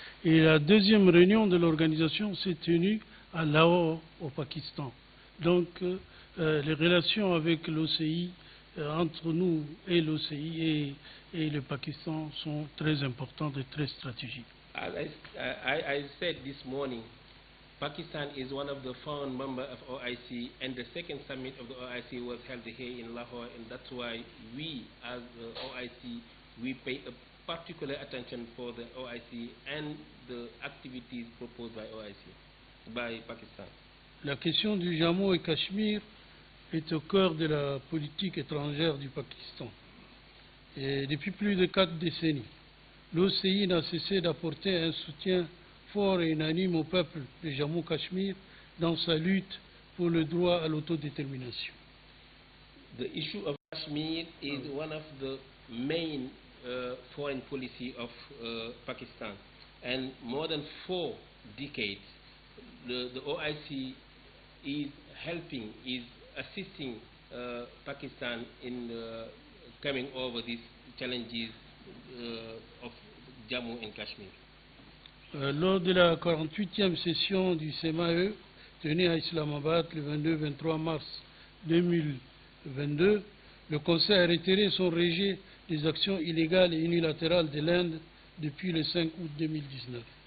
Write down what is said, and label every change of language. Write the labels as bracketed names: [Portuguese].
[French] Et la deuxième réunion de l'organisation s'est tenue à Lahore, au Pakistan. Donc, les relations avec l'OCI, entre nous et l'OCI et le Pakistan, sont très importantes et très stratégiques. [English] As I said this morning, Pakistan is one of the founding members of OIC, and the second summit of the OIC was held here in Lahore, and that's why we, as the OIC, we pay a particular attention for the OIC and the activities proposed by OIC, by Pakistan. [French] La question du Jammu et Cachemire est au cœur de la politique étrangère du Pakistan. Et depuis plus de 4 décennies, l'OCI n'a cessé d'apporter un soutien fort et unanime au peuple de Jammu-Cachemire dans sa lutte pour le droit à l'autodétermination. [English] The issue of Kashmir is one of the main foreign policy of Pakistan, and more than 4 decades, the OIC is helping, is assisting Pakistan in coming over these challenges of Jammu and Kashmir. [French] Lors de la 48e session du CMAE, tenue à Islamabad le 22-23 mars 2022, le Conseil a retiré son rejet des actions illégales et unilatérales de l'Inde depuis le 5 août 2019.